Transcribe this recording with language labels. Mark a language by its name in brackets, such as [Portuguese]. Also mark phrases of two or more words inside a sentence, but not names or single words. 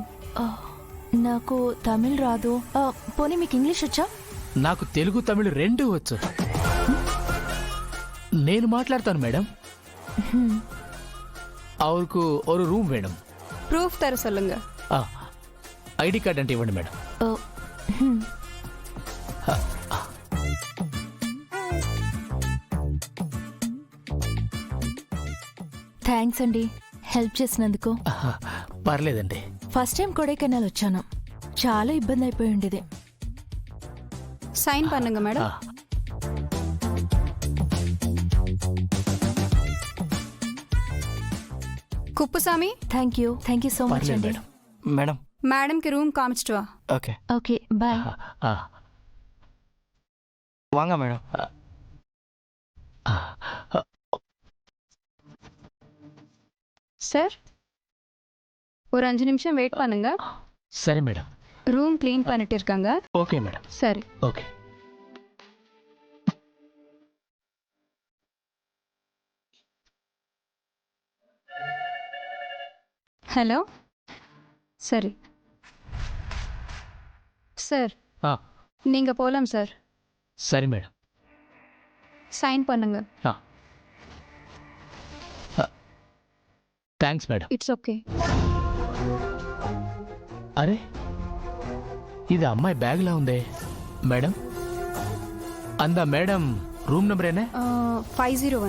[Telugu] నాకు తమిళ్ రాదు. పోనీ మీకు ఇంగ్లీష్ వచ్చా? నాకు తెలుగు తమిళ్ రెండు వచ్చు. నేను మాట్లాడతాను మేడం. [Tamil] அவருக்கு ஒரு ரூம் வேணும். ப்ரூஃப் தர சொல்லுங்க. [English] ID card [Telugu] అంటే ఇవ్వండి మేడం. థ్యాంక్స్ అండి, హెల్ప్ చేసినందుకు. పర్లేదండి. [English] first time [Telugu] కొడైకెనాల్ వచ్చాను, చాలా ఇబ్బంది అయిపోయి ఉండేది. [Tamil] சைன் பண்ணுங்க மேடம். ఆ, [Telugu] కుప్పుసామి [English] thank you so much [Telugu] పర్లేదు అండి. మేడం. మేడం [Tamil] மேடம்க்கு ரூம் காமிச்சிட்டு வா. [English] ఓకే okay bye. ఆ, [Tamil] வாங்க மேடம். ఆ, ఆ, சார் ஒரு 5 நிமிஷம் வெயிட் பண்ணுங்க. [Telugu] సరే మేడం. [Tamil] ரூம் க்ளீன் பண்ணிட்டு இருக்காங்க. [English] okay madam. [Tamil] சரி. [Telugu] ఓకే. [Tamil] ஹலோ. சரி சார், ఆ, நீங்க போலாம் சார். [Telugu] సరే మేడం. [Tamil] சைன் பண்ணுங்க. [English] thanks madam. it's okay. [Telugu] అరే ఇది అమ్మాయి బ్యాగ్లా ఉందే మేడం. అందా మేడం రూమ్ నెంబర్ ఏనే? 501.